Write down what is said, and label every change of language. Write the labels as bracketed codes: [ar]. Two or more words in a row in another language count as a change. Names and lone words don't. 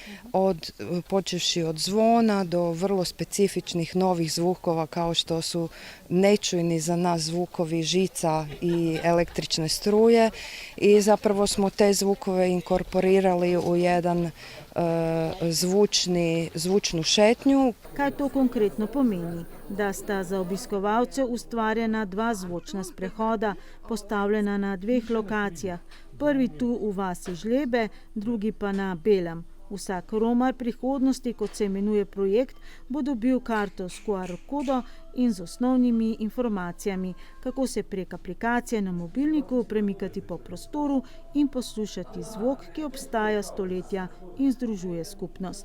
[hr] Počevši od zvona do vrlo specifičnih novih zvukova kao što su nečujni za nas zvukovi žica i električne struje i zapravo smo te zvukove inkorporirali u jedan zvučnu šetnju. [sl] Kaj to konkretno pomeni? Da sta za obiskovalce ustvarjena 2 zvočna sprehoda, postavljena na 2 lokacijah. Prvi tu v vasi Žlebe, drugi pa na Belem. Vsak Romar prihodnosti, kot se imenuje projekt, bo dobil karto s QR-kodo in z osnovnimi informacijami, kako se prek aplikacije na mobilniku premikati po prostoru in poslušati zvok, ki obstaja stoletja in združuje skupnost.